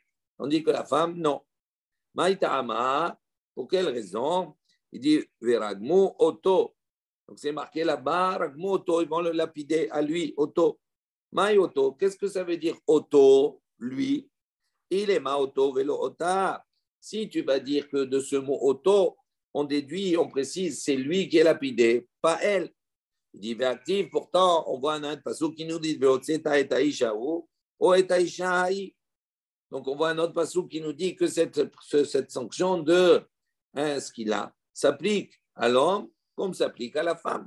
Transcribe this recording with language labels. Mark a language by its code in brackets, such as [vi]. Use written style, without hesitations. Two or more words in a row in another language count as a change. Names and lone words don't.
[fr] Tandis que la femme, non. Maïta'ama, pour quelle raison? Il dit [he] ורגמו אותו. [fr] Donc c'est marqué là-bas, [he] רגמו אותו, [fr] ils vont le lapider à lui, oto. [he] מאי אותו, [fr] qu'est-ce que ça veut dire oto, lui? [he] Il est מה אותו ולא אותה. [fr] Si tu vas dire que de ce mot oto, on déduit, on précise, c'est lui qui est lapidé, pas elle. Il dit actif, pourtant, on voit un passage qui nous dit donc on voit un autre passage qui nous dit que cette sanction de ce qu'il a s'applique à l'homme comme s'applique à la femme.